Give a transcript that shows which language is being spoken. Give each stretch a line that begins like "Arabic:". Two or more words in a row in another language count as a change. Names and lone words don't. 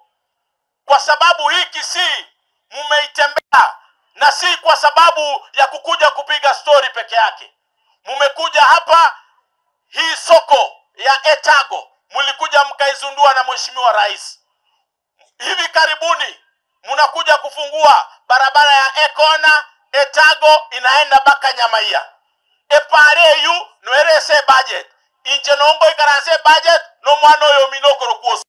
Swahili: Kwa sababu hii Kisii mumeitembea na si kwa sababu ya kukuja kupiga story peke yake. Mumekuja hapa hii soko ya Etago mulikuja mkaizundua na Mheshimiwa Rais. Hivi karibuni munakuja kufungua barabara ya Ekona Etago inaenda baka Nyamaia.
Gusii: Epare yu noerese budget. Inche nongo ikarase budget no mwana oyo minokoro kuosu.